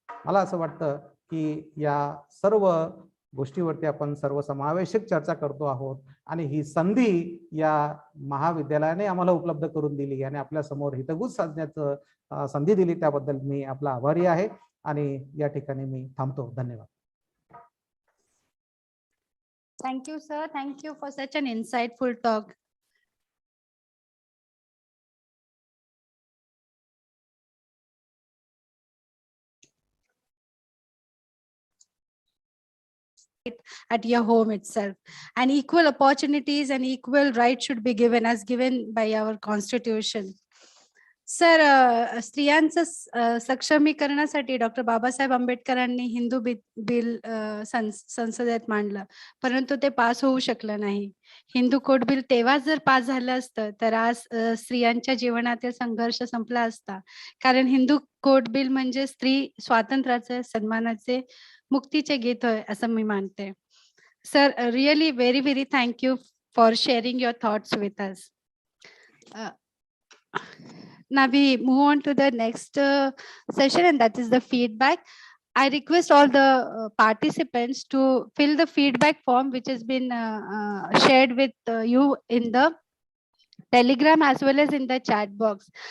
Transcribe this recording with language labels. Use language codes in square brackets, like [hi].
[mr] मला असं वाटतं की या सर्व गोष्टीवरती आपण सर्वसमावेशक चर्चा करतो आहोत आणि ही संधी या महाविद्यालयाने आम्हाला उपलब्ध करून दिली आणि आपल्या समोर हितगुज साधण्याचं संधी दिली त्याबद्दल मी आपला आभारी आहे आणि या ठिकाणी मी थांबतो. धन्यवाद. [en] Thank you, sir. Thank you for such an insightful talk. At your home itself, and equal opportunities and equal rights should be given as given by our constitution. [mr] Sir, स्त्रियांचं सक्षमीकरणासाठी डॉक्टर बाबासाहेब आंबेडकरांनी हिंदू बिल संसदेत मांडलं, परंतु ते pass होऊ शकलं नाही. हिंदू कोड बिल तेव्हा जर पास झालं असतं तर आज स्त्रियांच्या जीवनातील संघर्ष संपला असता. कारण हिंदू कोड बिल म्हणजे स्त्री स्वातंत्र्याचे, सन्मानाचे, मुक्तीचे गीत होय असं मी मानते. [en] Sir, really very very thank you for sharing your thoughts with us. Now we move on to the next session, and that is the feedback. I request all the participants to fill the feedback form which has been shared with you in the Telegram as well as in the chat box.